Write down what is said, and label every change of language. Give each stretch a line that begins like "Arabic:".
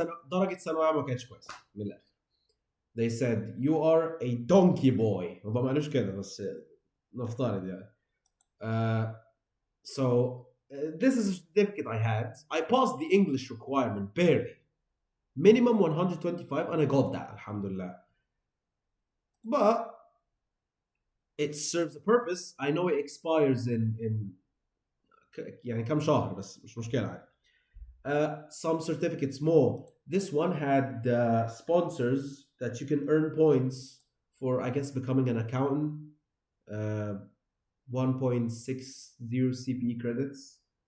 Arabic: درجة ثانوية عامة ما كانتش كويسة من الآخر.
English: They said you are a donkey boy.
Arabic: هم ما قالوش كده بس نفترض يعني.
English: So this is a certificate I had. I passed the English requirement barely. Minimum 125 and I got that, alhamdulillah. But it serves a purpose. I know it expires in
Arabic: يعني كم شهر بس مش مشكلة عادي.
English: Some certificates more. This one had sponsors that you can earn points for, I guess, becoming an accountant. 1.60 CPE credits.